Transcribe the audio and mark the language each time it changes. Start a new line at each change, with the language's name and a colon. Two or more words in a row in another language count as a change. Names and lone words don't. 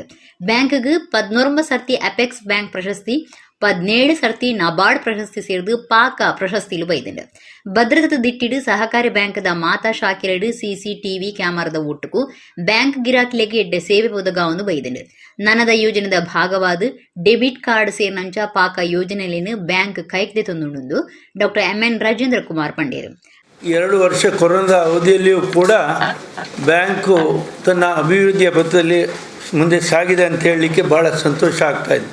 Tulu: ಬ್ಯಾಂಕ್ಗೆ 19 ಸರ್ತಿ ಅಪೆಕ್ಸ್ ಬ್ಯಾಂಕ್ ಪ್ರಶಸ್ತಿ, 17 ಸರ್ತಿ ನಬಾರ್ಡ್ ಪ್ರಶಸ್ತಿ ಸೇರಿದು ಪಾಕ ಪ್ರಶಸ್ತಿಲು ಬೈದಂಡು. ಭದ್ರತೆ ದಿಟ್ಟಿಡು ಸಹಕಾರಿ ಬ್ಯಾಂಕ್ದ ಮಾತಾ ಶಾಕಿರಡು CCTV ಕ್ಯಾಮರಾದ ಒಟ್ಟುಕು ಬ್ಯಾಂಕ್ ಗಿರಾಕಿಲೆಗೆ ಎಡ್ಡೆ ಸೇವೆ ಒದಗಾವನ್ನು ಬೈದಂಡು. ನನದ ಯೋಜನೆದ ಭಾಗವಾದ
English: debit card
Tulu: ಸೇರ್ನಂಚ ಪಾಕ ಯೋಜನೆಯಲ್ಲಿನ ಬ್ಯಾಂಕ್ ಕೈಕ್ದೆ ತಂದುಂಡು ಡಾಕ್ಟರ್ ಎಂ.ಎನ್. ರಾಜೇಂದ್ರ ಕುಮಾರ್ ಪಂಡೇರು.
Kannada: 2 ವರ್ಷ ಕೊರೋನಾದ ಅವಧಿಯಲ್ಲಿಯೂ ಕೂಡ ಬ್ಯಾಂಕು ತನ್ನ ಅಭಿವೃದ್ಧಿಯ ಪಥದಲ್ಲಿ ಮುಂದೆ ಸಾಗಿದೆ ಅಂತ ಹೇಳಲಿಕ್ಕೆ ಭಾಳ ಸಂತೋಷ ಆಗ್ತಾಯಿದೆ.